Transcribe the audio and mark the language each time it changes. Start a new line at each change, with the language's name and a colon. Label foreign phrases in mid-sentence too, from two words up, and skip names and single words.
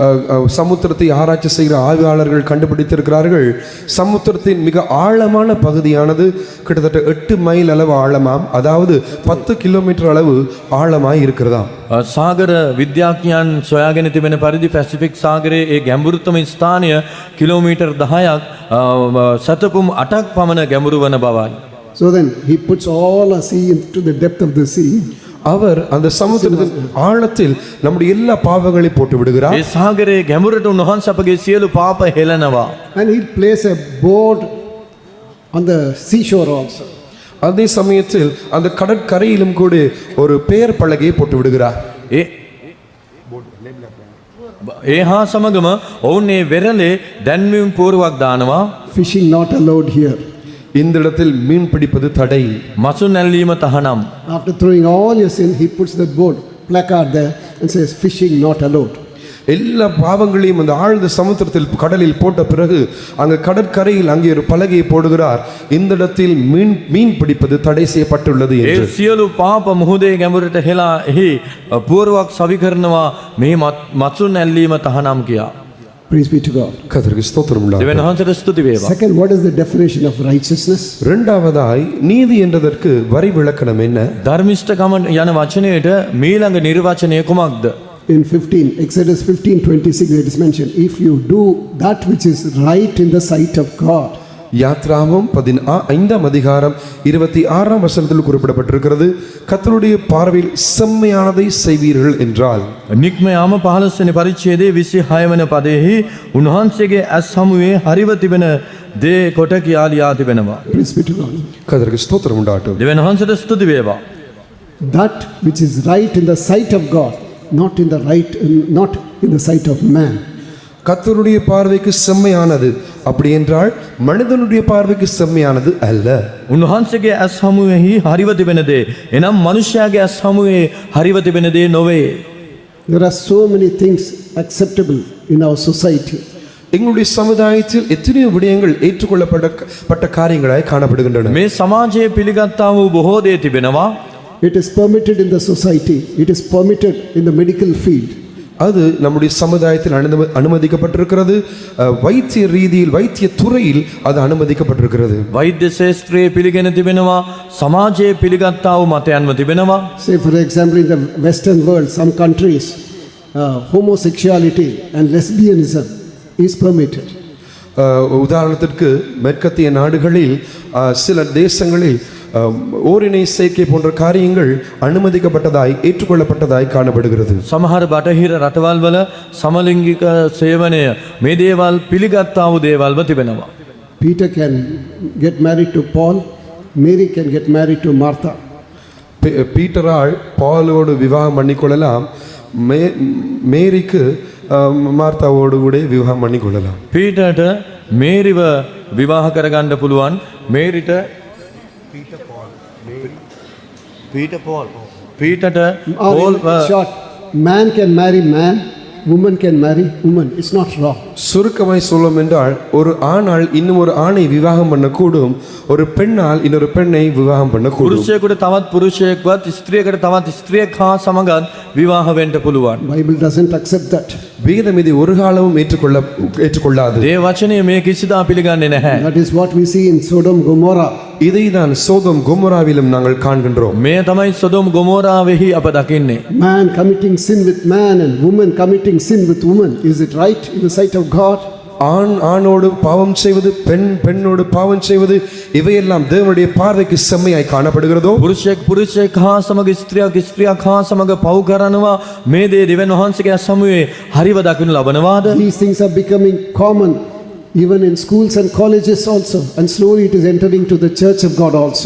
Tamil: சமுத்திரத்தை ஆராய்ச்சி செய்கிற ஆய்வாளர்கள் கண்டுபிடித்திருக்கிறார்கள். சமுத்திரத்தின் மிக ஆழமான பகுதியானது கிட்டத்தட்ட 8 மைல் அளவு ஆழமாம், அதாவது 10 கிலோமீட்டர் அளவு ஆழமாய் இருக்கிறதாம்.
Sinhala: සාගර විද්‍යාඥයන් සොයාගෙන තිබෙන පරිදි පැසිෆික් සාගරයේ ඒ ගැඹුරුතම ස්ථානය කිලෝමීටර් 10ක් සතපුම් 8ක් පමණ ගැඹුරු වන බවයි.
English: So then he puts all the sea into the depth of the sea.
Tamil: அவர் அந்த சமுத்திரத்தின் ஆழத்தில் நம்முடைய எல்லா பாவங்களை போட்டு விடுகிறார்.
Sinhala: ඒ සාගරයේ ගැඹුරට උන්වහන්සේ අපගේ සියලු පාප හෙළනවා.
English: And he places a board on the seashore also.
Tamil: அதே சமயத்தில் அந்த கடற்கரையிலும் கூட ஒரு பெயர் பலகையை போட்டு விடுகிறார்.
Sinhala: ඒ හා සමගම ඔවුන් ඒ වෙරළේ දැන්වීම් පුවරුවක් දානවා.
English: Fishing not allowed here.
Tamil: இந்த இடத்தில் மீன் பிடிப்பது தடை.
Sinhala: මසු නැල්ලීම තහනම්.
English: After throwing all your sin, he puts that board, placard there and says, fishing not allowed.
Tamil: எல்லா பாவங்களையும் அந்த ஆழ்ந்த சமுத்திரத்தில் கடலில் போட்ட பிறகு அங்கே கடற்கரையில் அங்கே ஒரு பலகையை போடுகிறார். இந்த இடத்தில் மீன் பிடிப்பது தடை செய்யப்பட்டுள்ளது என்று.
Sinhala: ඒ සියලු පාප මුහුදේ ගැඹුරට හෙලා එහි පුවරුවක් සවි කරනවා මේ මසු නැල්ලීම තහනම් කියා.
English: Praise be to God.
Tamil: கர்த்தருக்கு ஸ்தோத்திரம் உண்டாகட்டும்.
Sinhala: දෙවියන් වහන්සේට ස්තුති වේවා.
English: Second, what is the definition of righteousness?
Tamil: இரண்டாவதாய் நீதி என்றதற்கு வரி விளக்கணம் என்ன?
Sinhala: ධර්මිෂ්ඨකම යන වචනයේට මීළඟ නිර්වචනය කුමක්ද?
English: In 15, Exodus 15:26, it is mentioned, if you do that which is right in the sight of God.
Tamil: யாத்ராமம் 15ஆம் அதிகாரம் 26ஆம் வசனத்தில் குறிப்பிடப்பட்டிருக்கிறது, கர்த்தருடைய பார்வையில் செம்மையானதை செய்வீர்கள் என்றால்.
Sinhala: නික්ම යාම 15 වෙනි පරිච්ඡේදයේ 26 වෙනි පදයේහි උන්වහන්සේගේ ඇස් හමුවේ හරිව තිබෙන දේ කොට කියා ලියා තිබෙනවා.
English: Praise be to God.
Tamil: கர்த்தருக்கு ஸ்தோத்திரம் உண்டாகட்டும்.
Sinhala: දෙවියන් වහන්සේට ස්තුති වේවා.
English: That which is right in the sight of God, not in the sight of man.
Tamil: கர்த்தருடைய பார்வைக்கு செம்மையானது, அப்படி என்றால் மனிதனுடைய பார்வைக்கு செம்மையானது அல்ல.
Sinhala: උන්වහන්සේගේ ඇස් හමුවේහි හරිව තිබෙන දේ එනම් මනුෂ්‍යයාගේ ඇස් හමුවේ හරිව තිබෙන දේ නොවේ.
English: There are so many things acceptable in our society.
Tamil: எங்களுடைய சமுதாயத்தில் எத்தனையோ விடயங்கள் ஏற்றுக்கொள்ளப்பட்ட காரியங்களாய் காணப்படுகின்றன.
Sinhala: මේ සමාජයේ පිළිගත්තා වූ බොහෝ දේ තිබෙනවා.
English: It is permitted in the society. It is permitted in the medical field.
Tamil: அது நம்முடைய சமுதாயத்தில் அனுமதிக்கப்பட்டிருக்கிறது. வைத்திய ரீதியில் வைத்திய துறையில் அது அனுமதிக்கப்பட்டிருக்கிறது.
Sinhala: වෛද්‍ය ශාස්ත්‍රයේ පිළිගෙන තිබෙනවා, සමාජයේ පිළිගත්තා වූ මතයන්ම තිබෙනවා.
English: Say for example, in the Western world, some countries, homosexuality and lesbianism is permitted.
Tamil: உதாரணத்திற்கு மேற்கத்திய நாடுகளில் சில தேசங்களில் ஓரினை சேர்க்கை போன்ற காரியங்கள் அனுமதிக்கப்பட்டதாய் ஏற்றுக்கொள்ளப்பட்டதாய் காணப்படுகிறது.
Sinhala: සමහර බටහිර රටවල් වල සමලිංගික සේවනය මේ දේවල් පිළිගත්තා වූ දේවල්ම තිබෙනවා.
English: Peter can get married to Paul. Mary can get married to Martha.
Tamil: பீட்டரால் பாலோடு விவாகம் பண்ணிக்கொள்ளலாம். மேரிக்கு மார்த்தாவோடு கூட விவாகம் பண்ணிக்கொள்ளலாம்.
Sinhala: පීටර්ට මේරිව විවාහ කරගන්න පුළුවන්. මේරිට පීටට
English: Short. Man can marry man. Woman can marry woman. It's not wrong.
Tamil: சுருக்கமாய் சொல்லும் என்றால் ஒரு ஆணால் இன்னும் ஒரு ஆணை விவாகம் பண்ணக்கூடும், ஒரு பெண்ணால் இன்னொரு பெண்ணை விவாகம் பண்ணக்கூடும்.
Sinhala: පුරුෂයෙකුට තවත් පුරුෂයෙක්වත් ස්ත්‍රියකට තවත් ස්ත්‍රියක් හා සමගත් විවාහ වෙන්න පුළුවන්.
English: Bible doesn't accept that.
Tamil: வேதம் இதை ஒரு காலமும் ஏற்றுக்கொள்ளாது.
Sinhala: ඒ වචනය මේ කිසිදා පිළිගන්නේ නැහැ.
English: That is what we see in Sodom Gomorrah.
Tamil: இதை தான் சோதம் கொமோராவிலும் நாங்கள் காண்கின்றோம்.
Sinhala: මේ තමයි සොදොම් ගොමෝරාවෙහි අප දකින්නේ.
English: Man committing sin with man and woman committing sin with woman. Is it right in the sight of God?
Tamil: ஆண் ஆணோடு பாவம் செய்வது, பெண் பெண்ணோடு பாவம் செய்வது, இவையெல்லாம் தேவனுடைய பார்வைக்கு செம்மையாய் காணப்படுகிறதோ?
Sinhala: පුරුෂයෙක් හා සමග ස්ත්‍රියක් හා සමග පව් කරනවා, මේ දේ දෙවියන් වහන්සේගේ සමුවේ හරිව දකින්න ලබනවාද?
English: These things are becoming common even in schools and colleges also, and slowly it is entering to the church of God also.